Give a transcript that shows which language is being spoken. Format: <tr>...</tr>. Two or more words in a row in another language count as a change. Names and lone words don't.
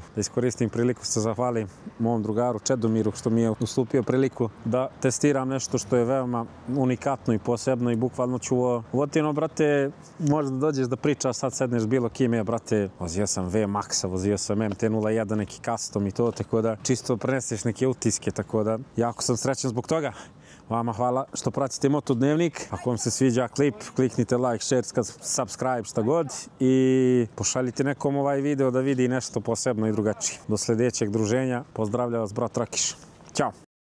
<sr>Da iskoristim priliku se zahvalim mom drugaru Čedomiru što mi je ustupio priliku da testiram nešto što je veoma unikatno i posebno i bukvalno ću votino, brate, možda dođeš da pričaš, sad sedneš bilo kime, brate, vozio sam V-Maxa, vozio sam MT-01, neki custom i to, tako da čisto preneseš neke utiske, tako da jako sam srećan zbog toga. Vama hvala što pratite Moto Dnevnik. Ako vam se sviđa klip, kliknite</sr> <en>like, share, subscribe,</en> <sr>šta god i pošaljite nekom ovaj video da vidi nešto posebno i drugačije. Do sljedećeg druženja. Pozdravlja vas brat Rakiš. Ćao!</sr>